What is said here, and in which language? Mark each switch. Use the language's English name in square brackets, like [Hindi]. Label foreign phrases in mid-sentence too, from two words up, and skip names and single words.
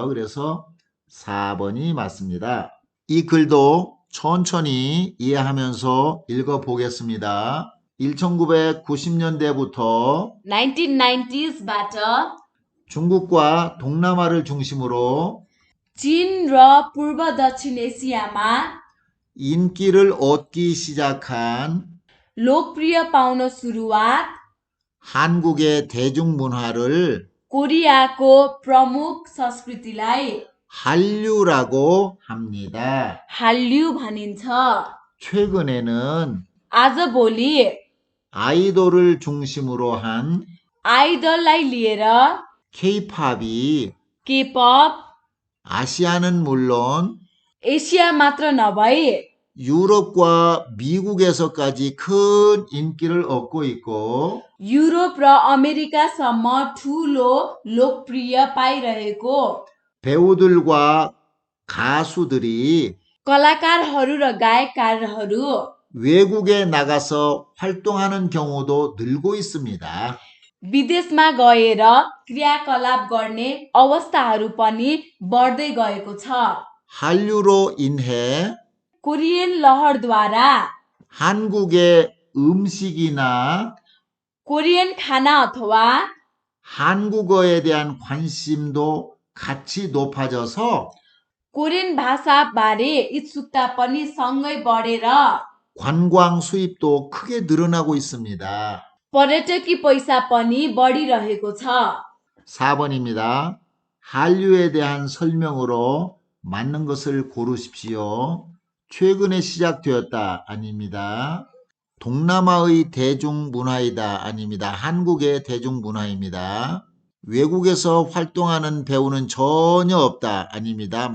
[Korean] 그래서 4번이 맞습니다. 이 글도 천천히 이해하면서 읽어보겠습니다. 1990년대부터 [Nepali] 1990sबाट [Korean] 중국과 동남아를 중심으로 [Nepali] चीन र पूर्व दक्षिण एसियामा [Korean] 인기를 얻기 시작한 [Nepali] लोकप्रिय पाउन सुरुवात [Korean] 한국의 대중문화를 [Nepali] कोरियाको प्रमुख संस्कृतिलाई [Korean] 한류라고 합니다. [Nepali] हाल्यु भनिन्छ। [Korean] 최근에는 [Nepali] आजभोलि [Korean] 아이돌을 중심으로 한 [Nepali] आइडललाई लिएर [Korean] K-팝이 [Nepali] K-pop [Korean] 아시아는 물론 [Nepali] एसिया मात्र नभई [Korean] 유럽과 미국에서까지 큰 인기를 얻고 있고 [Nepali] युरोप र अमेरिकासम्म ठुलो लोकप्रिय पाइरहेको [Korean] 배우들과 가수들이 [Nepali] कलाकारहरू र गायककारहरू [Korean] 외국에 나가서 활동하는 경우도 늘고 있습니다. [Nepali] विदेशमा गएर क्रियाकलाप गर्ने अवस्थाहरू पनि बढ्दै गएको छ। [Korean] 한류로 인해 [Nepali] कोरियन लहरद्वारा [Korean] 한국의 음식이나 [Nepali] कोरियन खाना अथवा [Korean] 한국어에 대한 관심도 같이 높아져서 [Nepali] कोरियन भाषाबारे इच्छुकता पनि सँगै बढेर [Korean] 관광 수입도 크게 늘어나고 있습니다. [Nepali] पर्यटकीय पैसा पनि बढिरहेको छ। [Korean] 4번입니다. 한류에 대한 설명으로 맞는 것을 고르십시오. 최근에 시작되었다 아닙니다. 동남아의 대중문화이다 아닙니다. 한국의 대중문화입니다. 외국에서 활동하는 배우는 전혀 없다 아닙니다.